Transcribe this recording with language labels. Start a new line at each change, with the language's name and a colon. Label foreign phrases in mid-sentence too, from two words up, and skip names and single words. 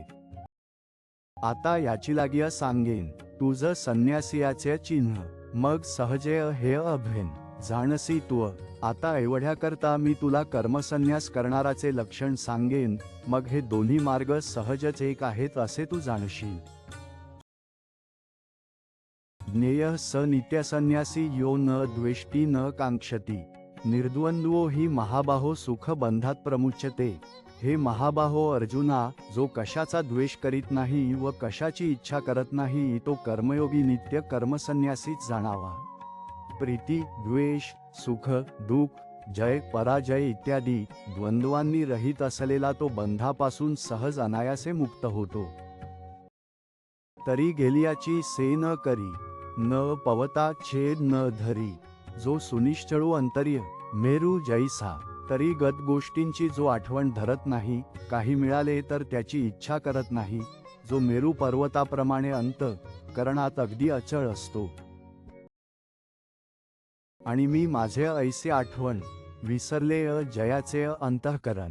Marathi: आता याची लागिया सांगेन तुझ संन्यासियाचे चिन्ह, मग सहजेय हे अभेन जाणसी तू. आता एवढ्याकरता मी तुला कर्मसन्यास करणाराचे लक्षण सांगेन, मग हे दोन्ही मार्ग सहजच एक आहेत असे तू जाणशील.
Sanskrit: ज्ञेय स नित्यसन्यासी यो न द्वेष्टी न कांक्षती निर्द्वंद्वो हि महाबाहो सुख बंधात प्रमुच्यते.
Marathi: हे महाबाहो अर्जुना, जो कशाचा द्वेष करीत नाही व कशाची इच्छा करत नाही तो कर्मयोगी नित्य कर्मसन्यासीच जाणावा. प्रीती, द्वेष, सुख, दुःख, जय, पराजय इत्यादी द्वंद्वांनी रहित असलेला तो बंधापासून सहज अनायासे मुक्त होतो. तरी गेलियाची से न करी न पवता छेद न धरी. जो सुनिश्चळू अंतर्य मेरू जैसा. तरी गत गोष्टींची जो आठवण धरत नाही, काही मिळाले तर त्याची इच्छा करत नाही, जो मेरू पर्वताप्रमाणे अंत करणात अगदी अचळ असतो. आणि मी माझे ऐसे आठवण विसरले जयाचे अंतःकरण.